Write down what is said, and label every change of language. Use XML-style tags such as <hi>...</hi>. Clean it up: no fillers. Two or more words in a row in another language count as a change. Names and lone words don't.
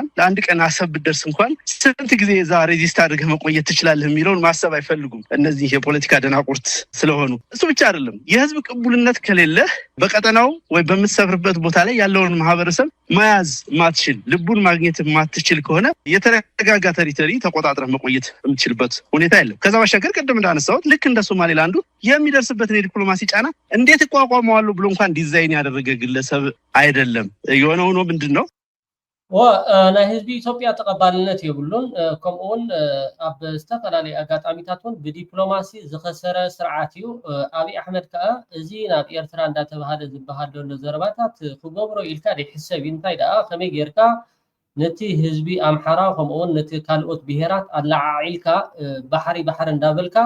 <am>ለአንድ ቀን አሰብ ብትደርስ እንኳን ስንት ጊዜ</am> <en>the resist</en> <am>አድርገህ መቆየት ትችላለህ የሚለውን ማሰብ አይፈልጉም እነዚህ የፖለቲካ ደናቁርት ስለሆኑ። እሱ ብቻ አይደለም፣ የህዝብ ቅቡልነት ከሌለ በቀጠናው ወይ በምትሰፍርበት ቦታ ላይ ያለውን ማህበረሰብ መያዝ ማትችል ልቡን ማግኘት ማትችል ከሆነ የተረጋጋ ቴሪቶሪ ተቆጣጥረህ መቆየት የምትችልበት ሁኔታ የለም። ከዛ ባሻገር ቀደም እንዳነሳሁት ልክ እንደ ሶማሌላንዱ የሚደርስበትን የዲፕሎማሲ ጫና እንዴት እቋቋመዋለሁ ብሎ እንኳን ዲዛይን ያደረገ ግለሰብ አይደለም። የሆነው ነው ምንድነው</am> <ti>ናይ ህዝቢ ኢትዮጵያ ተቀባልነት ይብሉን ከምኡን ኣብ ዝተፈላለዩ አጋጣሚታቱን ብዲፕሎማሲ ዝኸሰረ ስርዓት እዩ። አብይ አሕመድ ከዓ እዚ ናብ ኤርትራ እንዳተባሃለ ዝበሃል ዘሎ ዘረባታት ክገብሮ ኢልካ ይሕሰብ እንታይ ደኣ ከመይ ጌርካ ነቲ ህዝቢ አምሓራ ከምኡን ነቲ ካልኦት ብሄራት ኣላዓዒልካ ባሕሪ እንዳበልካ</ti>